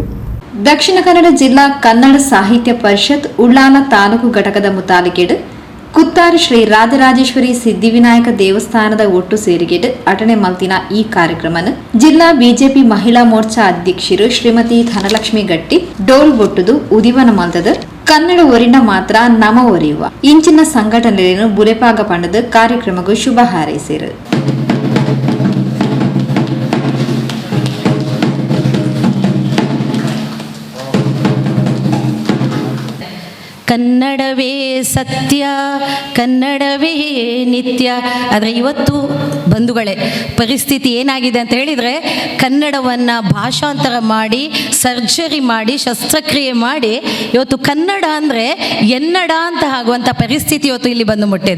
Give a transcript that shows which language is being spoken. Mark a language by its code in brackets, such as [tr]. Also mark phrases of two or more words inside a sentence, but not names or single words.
[tcy] ದಕ್ಷಿಣ ಕನ್ನಡ ಜಿಲ್ಲಾ ಕನ್ನಡ ಸಾಹಿತ್ಯ ಪರಿಷತ್ ಉಳ್ಳಾಲ ತಾಲೂಕು ಘಟಕದ ಮುತಾಲಿಕೆಡು ಕುತ್ತಾರು ಶ್ರೀ ರಾಜರಾಜೇಶ್ವರಿ ಸಿದ್ಧಿವಿನಾಯಕ ದೇವಸ್ಥಾನದ ಒಟ್ಟು ಸೇರಿಗೆಡು ಅಟನೆ ಮಲ್ತಿನ ಈ ಕಾರ್ಯಕ್ರಮನು ಜಿಲ್ಲಾ ಬಿಜೆಪಿ ಮಹಿಳಾ ಮೋರ್ಚಾ ಅಧ್ಯಕ್ಷರು ಶ್ರೀಮತಿ ಧನಲಕ್ಷ್ಮಿ ಗಟ್ಟಿ ಡೋಲ್ ಬೊಟ್ಟುದು ಉದಿವನ ಮಲ್ತದ ಕನ್ನಡ ಒರಿನ ಮಾತ್ರ ನಮ ಒರಿಯುವ ಇಂಚಿನ ಸಂಘಟನೆಯನ್ನು ಬುಲೆಪಾಗ ಪಂಡದ ಕಾರ್ಯಕ್ರಮಕ್ಕೂ ಶುಭ ಹಾರೈಸಿರು. [kn] ಕನ್ನಡವೇ ಸತ್ಯ, ಕನ್ನಡವೇ ನಿತ್ಯ. ಆದರೆ ಇವತ್ತು ಬಂಧುಗಳೇ ಪರಿಸ್ಥಿತಿ ಏನಾಗಿದೆ ಅಂತ ಹೇಳಿದರೆ, ಕನ್ನಡವನ್ನು ಭಾಷಾಂತರ ಮಾಡಿ ಸರ್ಜರಿ ಮಾಡಿ ಶಸ್ತ್ರಕ್ರಿಯೆ ಮಾಡಿ ಇವತ್ತು ಕನ್ನಡ ಅಂದರೆ ಎನ್ನಡ ಅಂತ ಆಗುವಂಥ ಪರಿಸ್ಥಿತಿ ಇವತ್ತು ಇಲ್ಲಿ ಬಂದು ಮುಟ್ಟಿದೆ.